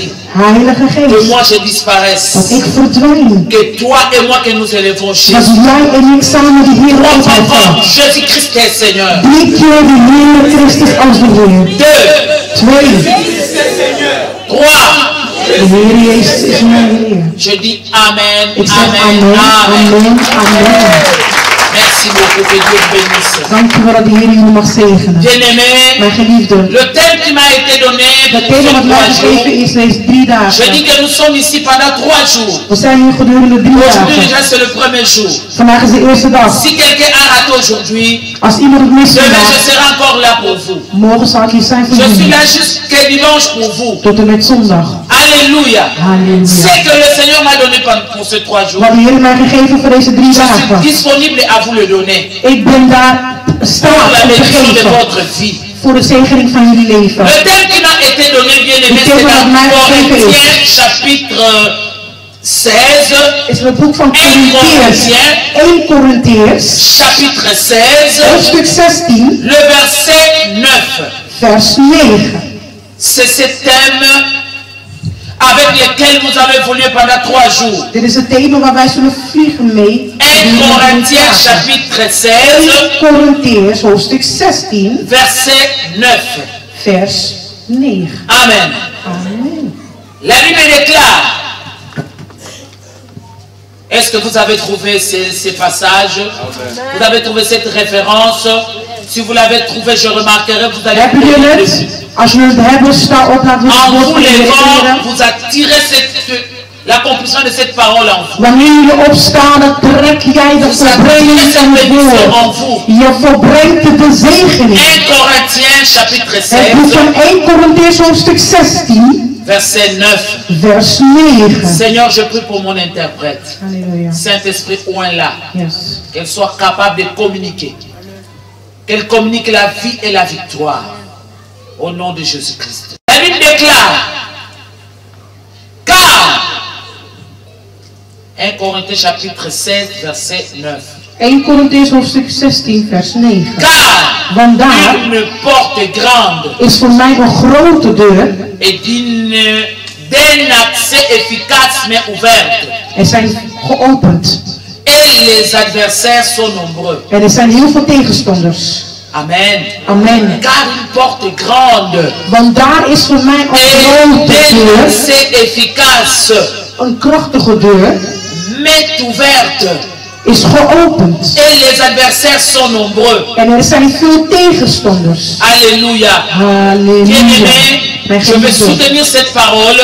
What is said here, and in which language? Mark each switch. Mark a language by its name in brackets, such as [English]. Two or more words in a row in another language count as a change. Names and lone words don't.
[Dutch] Heilige [French] Que [Dutch] Geest, [French] moi je disparaisse. [Dutch] dat ik verdwijn. [French] Que toi et moi que nous élevons [Dutch] Dat [French] Jésus. [Dutch] jij en ik samen de Heer [French] Trois fois, [Dutch] opheffen. [French] Jésus-Christ est Seigneur. [Dutch] 3 keer de Heer Christus als de Heer. 2, 2. 3. De Heer Jezus is mijn Heer. [French] Je dis Amen, [Dutch] Ik zeg Amen, amen, Amen. amen, amen. [French] Merci beaucoup, que Dieu bénisse. [Dutch] Dankjewel dat de Heer jullie mag zegenen. [French] Bien-aimé, [Dutch] Mijn geliefde, [French] le thème qui m'a été donné [Dutch] het [French] pour [Dutch] thema wat [French] ces [Dutch] mij 3 gegeven [French] jours, [Dutch] is deze 3 [French] je [Dutch] dagen. [French] dis que nous sommes ici pendant 3 jours. [Dutch] We zijn hier gedurende 3 [French] Aujourd'hui [Dutch] dagen. [French] déjà c'est le premier jour. [Dutch] Vandaag is de eerste dag. [French] Si quelqu'un a raté aujourd'hui, [Dutch] Als iemand het mist [French] demain je [Dutch] vandaag, [French] serai encore là pour vous. [Dutch] morgen zal ik hier zijn voor [French] Je suis [Dutch] jullie. [French] là jusqu'à dimanche pour vous. [Dutch] Tot en met zondag. [French] Alléluia. [Dutch] Halleluja. [French] Ce que le Seigneur m'a donné pour ces 3 jours, [Dutch] Wat de Heer mij gegeven voor deze 3 [French] je suis [Dutch] dagen. [French] disponible à vous le donner. [Dutch] Ik ben daar [French] Pour [Dutch] staat [French] la [Dutch] om te [French] bénédiction de [Dutch] geven. [French] votre vie. [Dutch] Voor de zegening van jullie leven. [French] Le thème qui m'a été donné, bien aimé, Le thème c'est [Dutch] wat mij [French] dans [Dutch] gegeven is. [French] Corinthiens chapitre 16, [Dutch] Is het boek van 1 Korintheërs. 1 Korintheërs. [French] chapitre 16, [Dutch] Hoofdstuk 16. [French] le verset 9. [Dutch] Vers 9. [French] C'est ce thème avec lequel nous allons évoluer pendant 3 jours. [Dutch] Dit is het thema waar wij zullen vliegen mee. [French] 1 Corinthiens chapitre 16, [Dutch] 1 Korintheërs hoofdstuk 16. [French] verset 9. [Dutch] Vers 9. [French] Amen. [Dutch] Amen. [French] La Bible déclare. Est-ce que vous avez trouvé ces passages? Vous avez trouvé cette référence? Si vous l'avez trouvé, je remarquerai, vous allez [Dutch] Hebben jullie het? Als jullie het hebben, sta op, laten we het en woord [French] vous [Dutch] van de Heer [French] levant, [Dutch] leren. [French] vous attirez l'accomplissement de cette parole en vous. [Dutch] Wanneer jullie opstaan, dan trek jij de [French] Vous attirez [Dutch] volbrenging [French] cette [Dutch] van het [French] bénédiction en [Dutch] woord. [French] vous. [Dutch] Je volbrengt de zegening. [French] 1 Corinthiens chapitre [Dutch] Het boek 16, van 1 Korintheërs hoofdstuk 16, [French] verset 9. [Dutch] vers 9. [French] Seigneur, je prie pour mon interprète. [Dutch] Halleluja. [French] Saint-Esprit, oint là. Yes. Qu'elle soit capable de communiquer. Qu'elle communique la vie et la victoire. Au nom de Jésus-Christ. La Bible déclare. Car. 1 Corinthiens chapitre 16 verset 9. [Dutch] 1 Korintheërs hoofdstuk 16, vers 9. [French] Car. [Dutch] Want daar [French] Une porte grande [Dutch] is voor mij een grote deur. [French] et d'un accès efficace mais ouverte. [Dutch] Er zijn geopend. [French] Et les adversaires sont nombreux. [Dutch] En er zijn heel veel tegenstanders. [French] Amen. [Dutch] Amen. [French] Car une porte grande [Dutch] Want daar is voor mij een grote [French] et d'un [Dutch] deur. [French] accès efficace [Dutch] Een krachtige deur. [French] mais ouverte. [Dutch] is geopend. [French] Et les adversaires sont nombreux. [Dutch] En zijn veel tegenstanders. [French] Alléluia. [Dutch] Halleluja. [French] Bien-aimé, [Dutch] Mijn [French] je vais [Dutch] geliefde. [French] soutenir cette parole